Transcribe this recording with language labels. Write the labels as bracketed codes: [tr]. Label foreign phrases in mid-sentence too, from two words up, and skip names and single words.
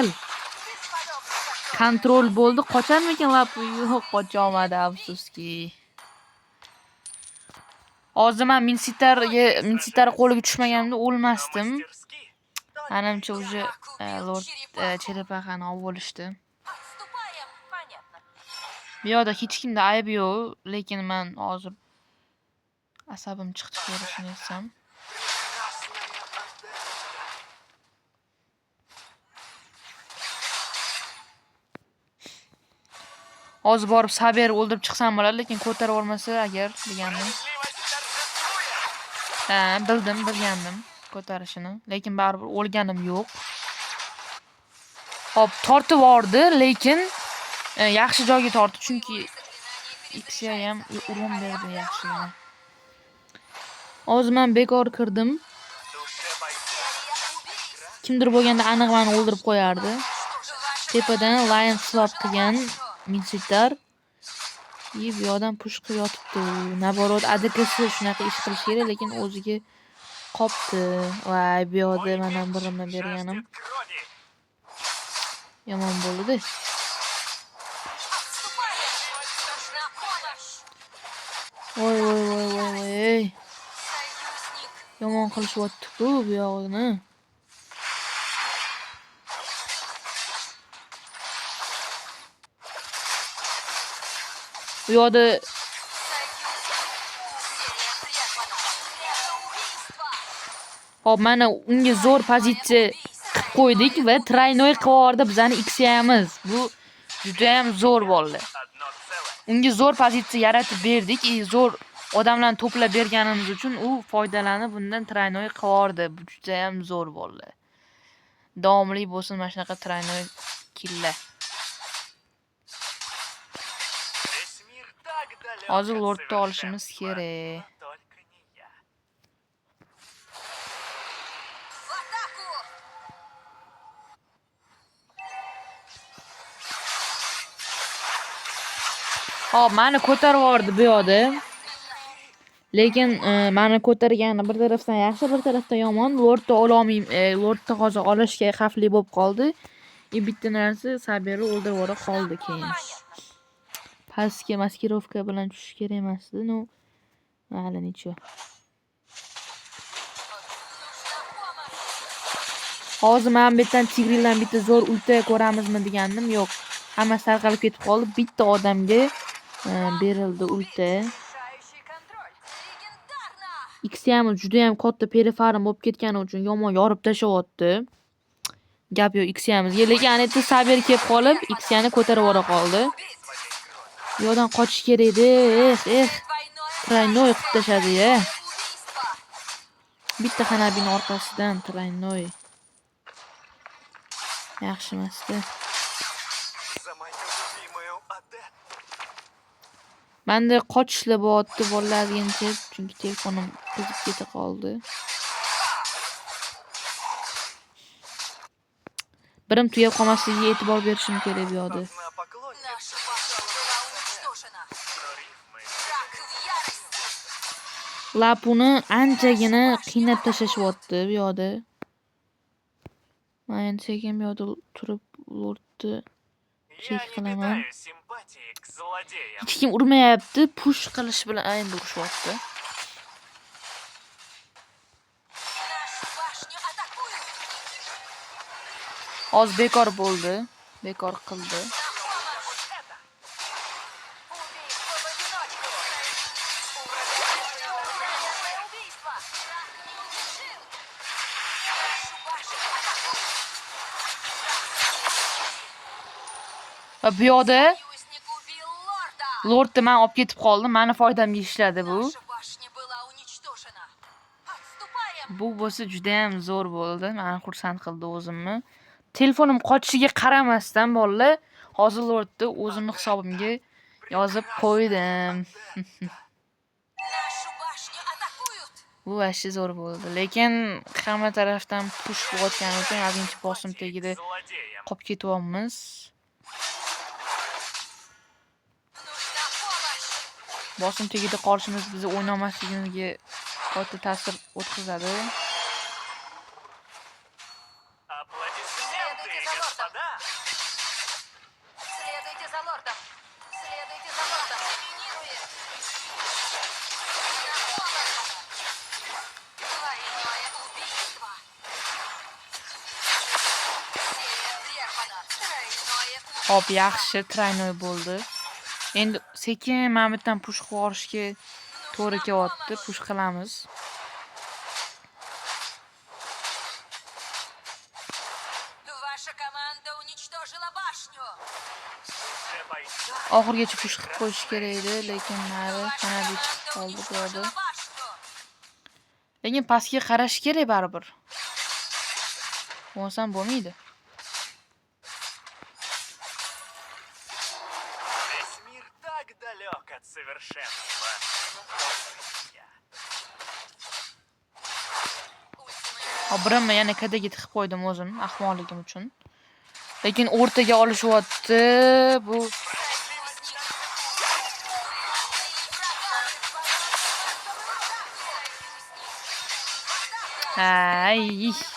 [uz] Kontrol bo'ldi, qocharmikin lapu? Yo'q, qocha olmadi, afsuski. Hozir men Minsitar qo'liga tushmaganimda o'lmasdim. [ru] Мастерски. [uz] Menimcha уже Lord Cherepahani olib olishdi. [ru] Отступаем. Понятно. [uz] Bu yoqda hech kimda ayb yo'q, lekin men hozir asabim chiqdi ko'rishni etsam. Hozir borib Saber o'ldirib chiqsam bo'ladi, lekin ko'tarib olmasa agar degandim. [ru] Справедливость торжествует. [uz] Bilgandim ko'tarishini, lekin baribir o'lganim yo'q. Hop, tortib yordi, lekin yaxshi joyga tortdi, chunki Xga ham urum berdi yaxshigina. Hozir men bekor kirdim. [ru] Душе бойца. [uz] Kimdir bo'lganda aniq meni o'ldirib qo'yardi. Tepadan Lion swap qilgan Minsitar. Bu yoqdan push qilib yotibdi. Naborot ADKsi shunaqa ish qilish kerak, lekin o'ziga qopti. Voy, bu yoqda mana birimni berganim [ru] Жаждет крови. [uz] yomon bo'ldi. [ru] Нужна помощь. Voy voy voy voy voy, ey. Союзник. [uz] Yomon qilishyapti-ku bu yog'ini. Bu yoqda hop, mana unga zo'r pozitsiya qilib qo'ydik va traynoy qivordi bizani X'yamiz. Bu juda ham zo'r bo'ldi. [ru] Одно целое. [uz] Unga zo'r pozitsiya yaratib berdik. Zo'r odamlarni to'plab berganimiz uchun u foydalanib bundan traynoy qivordi. Bu juda ham zo'r bo'ldi. Davomli bo'lsin mana shunaqa traynoy killa. [ru] Весь мир так далек [uz] Hozir [ru] от [uz] Lord'ni olishimiz [ru] совершенства, [uz] kerak. [ru] но только не я. В атаку. [uz] Hop, meni ko'tarib yubordi bu yoqda. Lekin meni ko'targani bir tarafdan yaxshi, bir tarafdan yomon. Lordni ololmayman. Lordni hozir olishga xavfli bo'lib qoldi. Bitta narsa Saberni o'ldirib yubora qoldi keyin. Pastga maskirovka bilan tushish kerak emasdi. No, mayli necha. Hozir men bu yerdan Tigrildan bitta zo'r ulta ko'ramizmi degandim. Yo'q. Hammasi tarqalib ketib qoldi. Bitta odamga berildi ulta. [ru] Решающий контроль. Легендарно. [uz] X'yamiz juda ham katta perifarim bo'lib ketgani uchun yomon yorib tashlayapti. Gap yo'q, X'yamizga. Lekin anetda Saber kelib qolib, X'yani ko'tarib yubora qoldi. Bu yoqdan qochish kerak edi. [ru] Двойное [uz] Traynoy qilib tashladi-ya. [ru] убийство. [uz] Bitta Hanabini orqasidan Traynoy. Yaxshi emasdi. [ru] За мою любимую Адетту. [uz] Menda qochishlar bo'lyapti bolalar degancha, chunki telefonim buzib keta qoldi. Birim tugab qolmasligiga e'tibor berishim kerak bu yoqda. [ru] Должна поклонница. Наша башня была уничтожена. Но рифмы Враг в ярости. [uz] Lapuni anchagina qiynab tashlashyapti bu yoqda. Men endi sekin bu yoqda turib Lordni [ru] Я [uz] chek [ru] не [uz] qilaman. [ru] питаю симпатии к злодеям. [uz] Hech kim urmayapti, push qilish bilan endi urushyapti. [ru] Нашу башню атакуют. [uz] Oz bekor bo'ldi. Bekor qildi. [ru] На помощь. Убийство в одиночку. У врага невероятное убийство. Враг неудержим. Нашу башню атакуют. [uz] Va bu yoqda [ru] Союзник убил лорда. [uz] Lordni men olib ketib qoldim. Meni foydamga ishladi bu. [ru] Наша башня была уничтожена. Отступаем. [uz] Bu bo'lsa juda ham zo'r bo'ldi. Meni xursand qildi o'zimni. Telefonim qochishiga qaramasdan bolalar, hozir Lordni o'zimni hisobimga yozib qo'ydim. [ru] Нашу башню атакуют. [uz] Bu vashti zo'r bo'ldi. Lekin hamma tarafdan push bo'layotgani uchun birinchi bosim tagida [ru] Злодеям. [uz] qolib ketyapmiz. [ru] Нужна помощь. [uz] Bosim tagida qolishimiz bizni o'ynamasligimizga katta ta'sir o'tkazadi. [ru] Аплодисменты, Следуйте за лордом. господа. Следуйте за лордом. Следуйте за лордом. Доминирует. На помощь. Двойное убийство. Серия прервана. Тройное убийство. [uz] Hop, yaxshi traynoy bo'ldi. Endi sekin mana bu yerdan push qilib yuborishga to'g'ri kelyapti. Push qilamiz. [ru] Ваша команда уничтожила башню. Уже бойца. [uz] Oxirgacha push qilib qo'yish kerak edi, lekin nari [ru] Ваша [uz] kanada chiqib [ru] команда [uz] qoldi bu yoqda. [ru] уничтожила башню. [uz] Lekin pastga qarash kerak baribir. Bo'lmasam bo'lmaydi. [ru] Весь мир так далек от совершенства. [uz] Birimni yana kadaga tiqib qo'ydim o'zim ahmoqligim uchun. Lekin o'rtaga olishyapti. Bu ay.